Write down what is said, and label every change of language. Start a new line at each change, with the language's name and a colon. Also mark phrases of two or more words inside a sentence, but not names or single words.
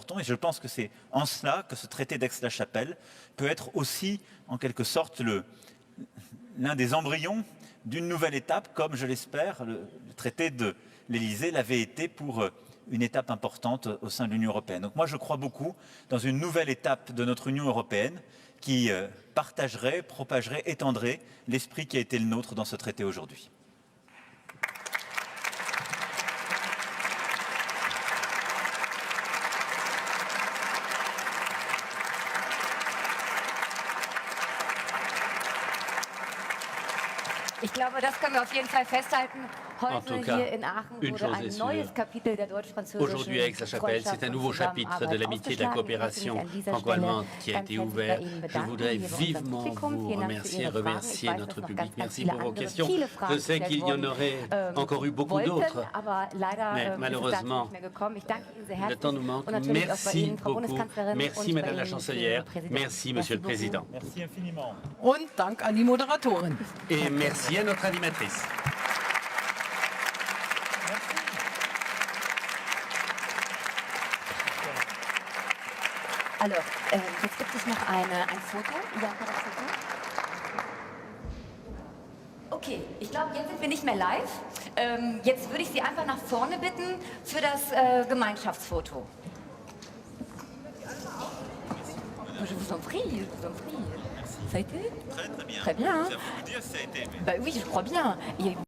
French: Et je pense que c'est en cela que ce traité d'Aix-la-Chapelle peut être aussi, en quelque sorte, l'un des embryons d'une nouvelle étape, comme je l'espère, le traité de l'Élysée l'avait été pour une étape importante au sein de l'Union européenne. Donc moi, je crois beaucoup dans une nouvelle étape de notre Union européenne qui partagerait, propagerait, étendrait l'esprit qui a été le nôtre dans ce traité aujourd'hui.
German: Ich glaube, das können wir auf jeden Fall festhalten. Heute
French: cas,
German: hier in Aachen wurde ein neues Kapitel der deutsch-französischen
French: Aujourd'hui à Aix-la-Chapelle, c'est un nouveau chapitre de l'amitié et de la coopération franco-allemande qui a été ouvert. Je voudrais vivement vous remercier notre public. Merci pour vos questions. Je sais qu'il y en aurait encore eu beaucoup d'autres, mais malheureusement, le temps nous manque. Merci beaucoup. Merci Madame la Chancelière. Merci Monsieur le Président. Merci infiniment.
German: Und Dank an die Moderatorin.
French: Et merci à notre animatrice. Alors,
German: jetzt gibt es noch ein Foto. Ja, das Foto. Okay, ich glaube, jetzt sind wir nicht mehr live. Jetzt würde ich Sie einfach nach vorne bitten für das Gemeinschaftsfoto.
French: Je vous en prie, je vous en prie. Ça a été? Très, très bien. Très bien. Hein? Ça vous dire, ça a été. Bah oui, je crois bien.